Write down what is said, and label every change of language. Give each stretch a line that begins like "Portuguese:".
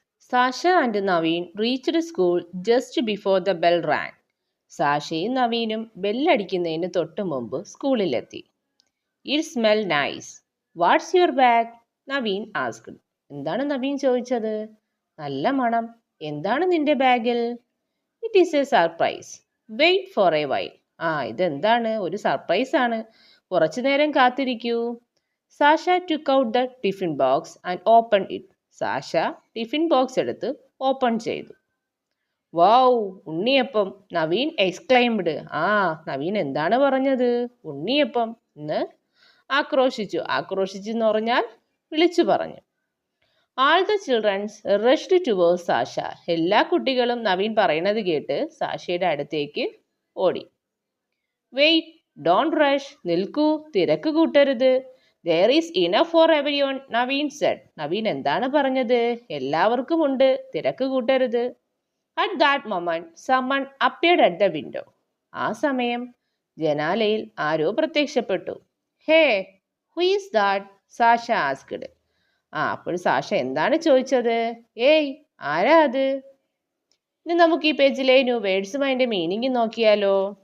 English: Sasha and Naveen reached school just before the bell rang.
Malayalam: സാഷയും നവീനും ബെല്ലടിക്കുന്നതിന് തൊട്ട് മുമ്പ് സ്കൂളിലെത്തി.
English: It smell nice. What's your bag? Naveen asked.
Malayalam: എന്താണ് നവീൻ ചോദിച്ചത്? നല്ല മണം. എന്താണ് നിന്റെ ബാഗിൽ?
English: It is a surprise. Wait for a while.
Malayalam: ഇതെന്താണ്? ഒരു സർപ്രൈസ് ആണ്. കുറച്ചു നേരം കാത്തിരിക്കൂ.
English: Sasha took out the tiffin box and open it.
Malayalam: Sasha tiffin box എടുത്ത് ഓപ്പൺ ചെയ്തു. വൗ, ഉണ്ണിയപ്പം!
English: Naveen exclaimed.
Malayalam: നവീൻ എന്താണ് പറഞ്ഞത്? ഉണ്ണിയപ്പം എന്ന് ആക്രോശിച്ചു. ആക്രോശിച്ചു എന്ന് പറഞ്ഞാൽ വിളിച്ചു പറഞ്ഞു.
English: All the childrens rushed towards Sasha.
Malayalam: എല്ലാ കുട്ടികളും നവീൻ പറയുന്നത് കേട്ട് സാഷയുടെ അടുത്തേക്ക് ഓടി.
English: Wait, don't rush.
Malayalam: നിൽക്കൂ, തിരക്ക് കൂട്ടരുത്.
English: There is enough for everyone, Naveen said.
Malayalam: Naveen എന്താണ് പറഞ്ഞത്? എല്ലാവർക്കും ഉണ്ട്, തിരക്ക് കൂട്ടരുത്.
English: At that moment, someone appeared at the window.
Malayalam: ആ സമയം ജനാലയിൽ ആരോ പ്രത്യക്ഷപ്പെട്ടു.
English: Hey, who is that? Sasha asked.
Malayalam: അപ്പോൾ സാഷ എന്താണ് ചോദിച്ചത്? ഏയ്, ആരാ അത്? ഇനി നമുക്ക് ഈ പേജിലെ ന്യൂ വേർഡ്സും അതിൻ്റെ മീനിങ്ങും നോക്കിയാലോ?